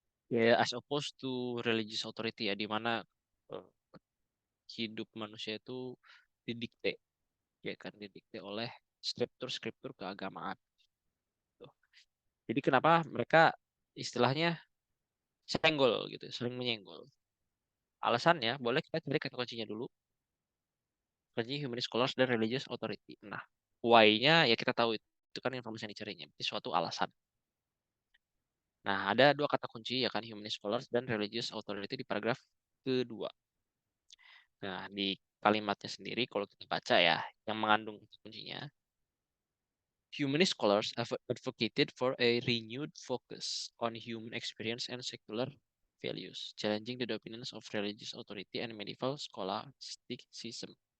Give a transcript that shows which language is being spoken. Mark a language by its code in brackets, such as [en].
[id] Ya, [en] as opposed to religious authority [id] ya, di mana eh, hidup manusia itu didikte, ya kan, didikte oleh skriptur-skriptur keagamaan. Tuh. Jadi kenapa mereka istilahnya senggol gitu, sering menyenggol. Alasannya, boleh kita cari kata kuncinya dulu. Kunci human scholars dan religious authority. Nah, why-nya ya kita tahu itu kan informasi yang dicarinya. Itu suatu alasan. Nah, ada dua kata kunci ya kan human scholars dan religious authority di paragraf kedua. Nah, di kalimatnya sendiri kalau kita baca ya, yang mengandung kata kuncinya, [en] humanist scholars have advocated for a renewed focus on human experience and secular values, challenging the dominance of religious authority and medieval scholasticism.